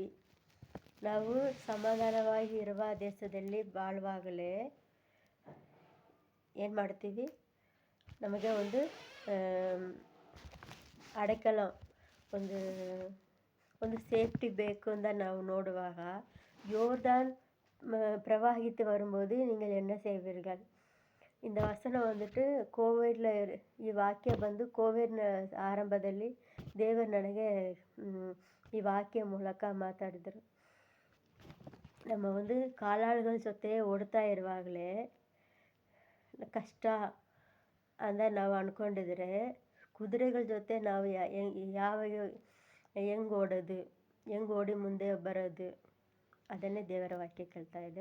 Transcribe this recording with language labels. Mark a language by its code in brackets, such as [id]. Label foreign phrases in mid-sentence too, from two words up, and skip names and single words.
[kn] ನಾವು ಸಮಾಧಾನವಾಗಿ ಇರುವ ದೇಶದಲ್ಲಿ ಬಾಳುವಾಗಲೇ ಏನು ಮಾಡ್ತೀವಿ? ನಮಗೆ ಒಂದು ಅಡೆಕಲ ಒಂದು ಸೇಫ್ಟಿ ಬೇಕು ಅಂತ ನಾವು ನೋಡುವಾಗ [ta] யோர்தான் பிரவாகித்து வரும்போது நீங்கள் என்ன செய்வீர்கள்? இந்த வசனம் வந்துட்டு [kn] ಕೋವಿಡ್ல ಈ ವಾಕ್ಯ ಬಂದು ಕೋವಿಡ್ನ ಆರಂಭದಲ್ಲಿ ದೇವರು ನನಗೆ ಈ ವಾಕ್ಯ ಮೂಲಕ ಮಾತಾಡಿದರು. ನಮ್ಮ ಒಂದು ಕಾಲಾಳುಗಳ ಜೊತೆ ಓಡ್ತಾ ಇರುವಾಗಲೇ ಕಷ್ಟ ಅಂತ ನಾವು ಅಂದ್ಕೊಂಡಿದ್ರೆ ಕುದುರೆಗಳ ಜೊತೆ ನಾವು ಹೆಂಗೆ ಓಡೋದು, ಹೆಂಗೆ ಓಡಿ ಮುಂದೆ ಬರೋದು, ಅದನ್ನೇ ದೇವರ ವಾಕ್ಯ ಕೇಳ್ತಾ ಇದೆ.